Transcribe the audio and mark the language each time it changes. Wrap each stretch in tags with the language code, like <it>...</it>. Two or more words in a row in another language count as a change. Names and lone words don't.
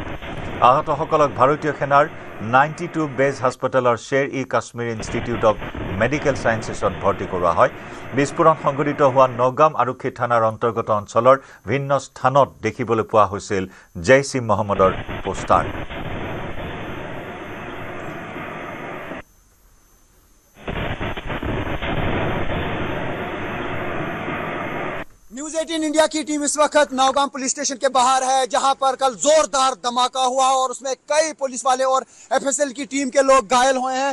<as>আহতসকলক ভাৰতীয় সেনাৰ 92 বেজ হাস্পতালৰ শ্বেৰ-ই কাশ্মীৰ ইনষ্টিটিউট অৱ মেডিকেল সায়েন্সেছত ভৰ্তি কৰোৱা হয় বিস্ফোৰণ সংঘটিত হোৱা নগাম আৰক্ষী থানাৰ অন্তৰ্গত অঞ্চলৰ ভিন্ন স্থানত দেখিবলৈ পোৱা হৈছিল জেইছ ই মহম্মদৰ পোষ্টাৰ</as> <hi>न्यूज 18 इंडिया की टीम इस वक्त नौगाम पुलिस स्टेशन के बाहर है जहां पर कल जोरदार धमाका हुआ और उसमें कई पुलिस वाले और एफएसएल की टीम के लोग घायल हुए हैं।</hi>